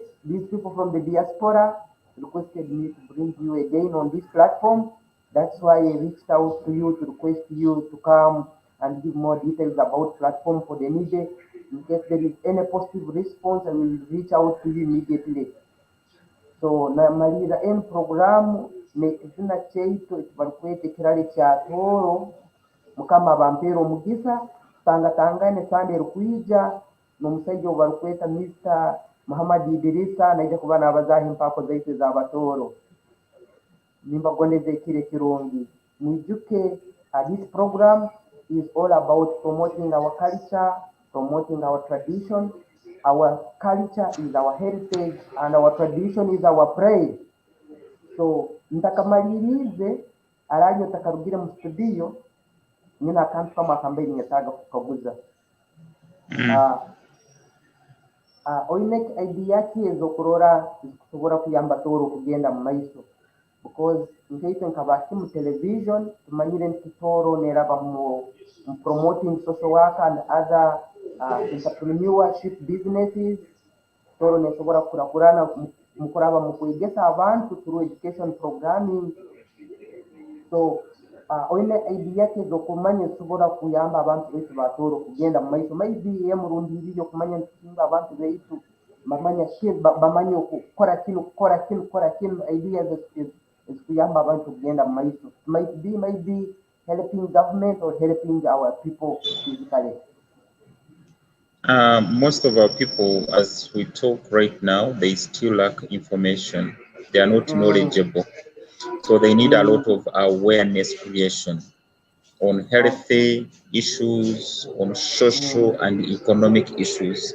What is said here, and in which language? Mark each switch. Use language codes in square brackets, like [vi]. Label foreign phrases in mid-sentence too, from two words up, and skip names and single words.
[en] These people from the diaspora requested me to bring you again on this platform. That's why I reached out to you to request you to come and give more details about Platform for the Needy. In case there is any positive response, I will reach out to you immediately. [ttj] So namaliza programu nekizina kyaitu ekibarikweta ekirale kya Tooro, mukama bampera omugisa tangatangane sande erikwija n'omusajja obu barikweta Mr. Muhammad Idrisa naija kuba nabazaho empako zaitu ez'Abatooro. Nimbagondeze ekiro ekirungi mwijuke. [en] This program is all about promoting our culture, promoting our tradition. Our culture is our heritage and our tradition is our pride. [ttj] So ntakamalirize arali takarugire mu studio nyina akantu kama akambaye nyetaga kukaguza. Oine idea ki ezokurora zikusobora kuyamba Tooro kugenda mu maiso, because nkaite nkabaki mu television tumanyire nti Tooro neraba mu [en] promoting social work and other entrepreneurship businesses. [ttj] Tooro nesobora kurakurana mu kuraba mu kwegesa abantu [en] through education programming. [ttj] So oine idea ki ezokumanya esobora kuyamba abantu baitu ba Tooro kugenda mu maiso, maybe emurundirire okumanya nti abantu baitu bamanye okukora kino ideas ezikuyamba abantu kugenda mu maiso. [en] Might be helping government or helping our people physically. Most of our people, as we talk right now, they still lack information. They are not knowledgeable. So they need a lot of awareness creation on healthy issues, on social and economic issues.